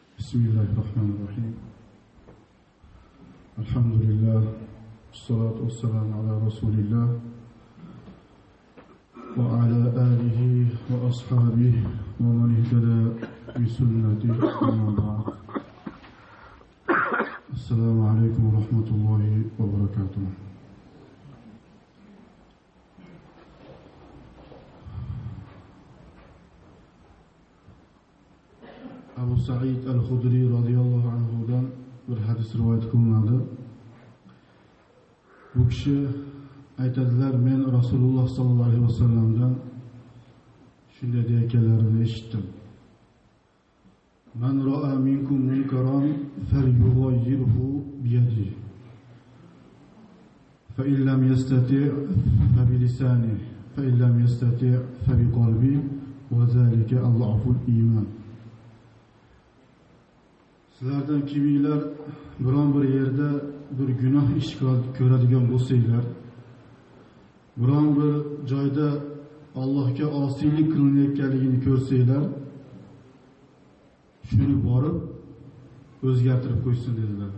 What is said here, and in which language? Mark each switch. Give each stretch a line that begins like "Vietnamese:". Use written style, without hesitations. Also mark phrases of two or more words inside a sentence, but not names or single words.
Arabic: بسم الله الرحمن الرحيم الحمد لله والصلاة والسلام على رسول الله وعلى آله وأصحابه ومن اهتدى بسنته أما بعد السلام عليكم ورحمة الله وبركاته.
Uzbek: Abu Sa'id al-Khudri radhiyallohu anhudan bir hadis rivoyat qilinadi. Bu kishi aytadilar, men Rasululloh sallallohu alayhi vasallamdan shunday deyotganlarini eshitdim.
Arabic: من رأى منكم منكرا فليغيره بيده. فإن لم يستطع فبلسانه فإن لم يستطع فبقلبه وذلك أضعف الإيمان.
Uzbek: Sizlardan kiminglar biron bir yerda bir gunoh ish ko'radigan bo'lsanglar, biron bir joyda Allohga osiylik qilinayotganligini ko'rsanglar, shuni borib o'zgartirib qo'ysin dedilar.